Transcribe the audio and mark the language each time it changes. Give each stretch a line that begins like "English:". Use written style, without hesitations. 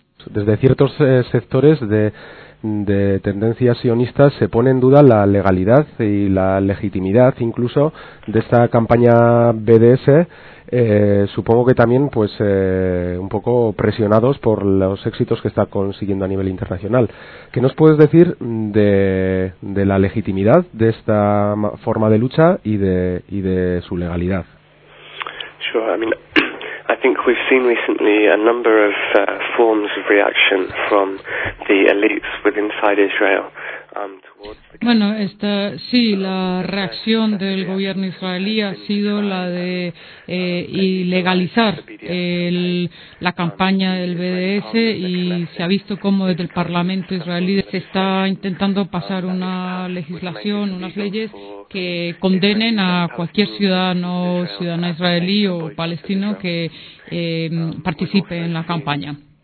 Spanish: Desde ciertos sectores de tendencias sionistas se pone en duda la legalidad y la legitimidad incluso de esta campaña BDS, supongo que también pues un poco presionados por los éxitos que está consiguiendo a nivel internacional. ¿Qué nos puedes decir de la legitimidad de esta forma de lucha y de su legalidad?
English: Sure, I mean, I think we've seen recently a number of forms of reaction from the elites within inside Israel.
Spanish: Bueno, la reacción del gobierno israelí ha sido la de ilegalizar la campaña del BDS, y se ha visto cómo desde el Parlamento israelí se está intentando pasar una legislación, unas leyes que condenen a cualquier ciudadana israelí o palestino que participe en la campaña.